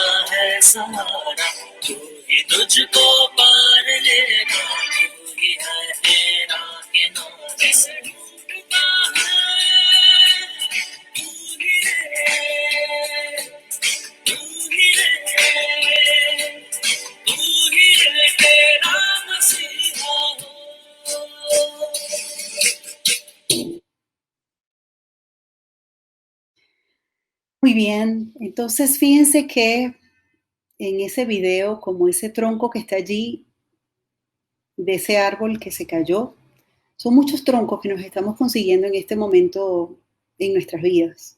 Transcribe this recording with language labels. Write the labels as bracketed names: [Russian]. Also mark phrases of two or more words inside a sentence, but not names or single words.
[Hindi] है सहारा तू ही तुझको पार लेगा तू ही है तेरा किनारा से ढूंढता है तू ही रे तू ही रे तू ही रे तेरा मसीहा हो [Spanish] Muy bien, entonces fíjense que en ese video, como ese tronco que está allí, de ese árbol que se cayó, son muchos troncos que nos estamos consiguiendo en este momento en nuestras vidas.